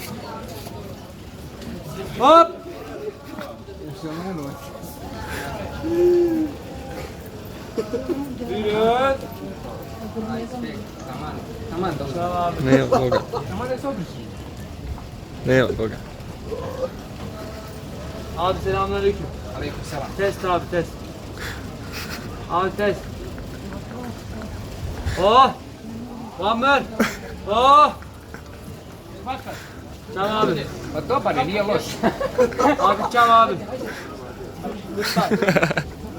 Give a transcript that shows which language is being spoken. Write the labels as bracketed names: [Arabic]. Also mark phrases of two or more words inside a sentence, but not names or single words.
[Serbian] Hop. Još je ono. Vidim. Taman, dobro. Nema Boga. Taman da se obriši. Nema Boga. [Turkish] Abi selamünaleyküm. Aleyküm selam. Test abi test. Abi test. Oh. [English] One man. [Turkish] Oh. Çam abi. [Serbian] Pa dobar je, nije loš. [Turkish] Abi çam abi. Lütfen.